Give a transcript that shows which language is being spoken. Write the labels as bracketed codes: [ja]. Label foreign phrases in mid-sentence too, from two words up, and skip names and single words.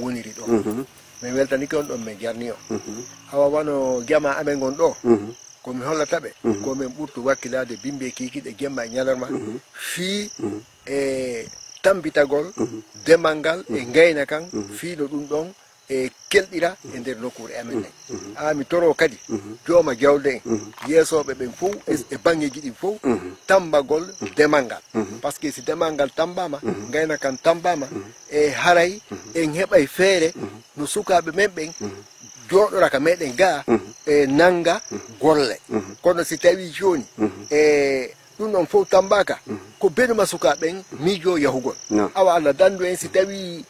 [ff] woniri ɗo min weltanike on ɗon min jarni o hawa wano jama amen gon ɗo komi hollataɓe komin ɓurtu wakkilade bimbe kikiɗe gemma e ñalarma fii e tambitagol demal ngal e gayna kan fiino ɗum ɗon e kelɗira e nder nokkure amen ɗen mi toro kadi jooma jawde en yeesoɓe ɓen fof e bangeji ɗin fof tambagol demal ngal [fr] par ce que [ff] si demal ngal tambama gayna kan tambama e haray en heɓay feere no sukaɓe men ɓen joɗora ka meɗen ga e nanga golle kono si tawi joni e ɗum ɗon fof tambaka ko benuma sukaɓen miijo yahugol awa Allah dandu en si tawi